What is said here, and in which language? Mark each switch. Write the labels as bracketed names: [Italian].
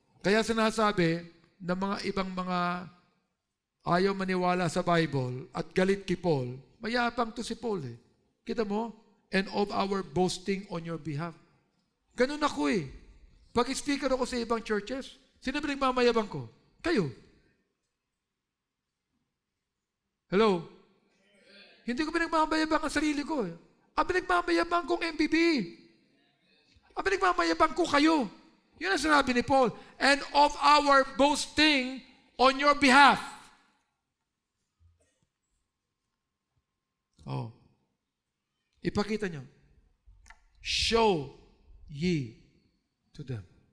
[Filipino] Kaya sinasabi ng mga ibang mga ayaw maniwala sa Bible at galit kay Paul, mayabang to si Paul eh. Kita mo? [English] And of our boasting on your behalf. [Filipino] Ganun ako eh. Pag speaker ako sa ibang churches, sino ba nagmamayabang ko? Kayo. [English] Hello? [Filipino] Hindi ko pinagmamayabang ang sarili ko eh. Ang pinagmamayabang kong MBB. Ang pinagmamayabang ko kayo. Yun ang sinabi ni Paul. [English] And of our boasting on your behalf. [Filipino] Oh. Ipakita nyo. [English] Show ye to them.